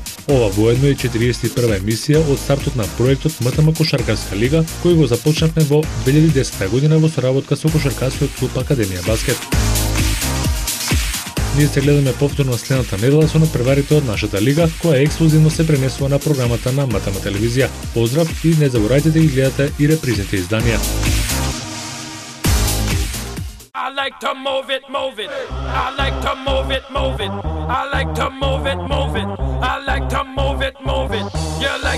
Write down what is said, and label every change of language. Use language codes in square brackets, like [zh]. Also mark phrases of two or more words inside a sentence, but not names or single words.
[mk] Ова воедно е 41 емисија од стартот на проектот МТМ Кошаркарска лига, кој го започнавме во 2010 година во соработка со кошаркарскиот клуб Академија Баскет. Ние се гледаме повторно следната недела со надпреварите од нашата лига, која ексклузивно се пренесува на програмата на МТМ телевизија. Поздрав и не заборавајте да ги гледате и репризните изданија. [en] I like to move it, move it. I like to move it, move it. I like to move it, move it. I like to move it, move it. You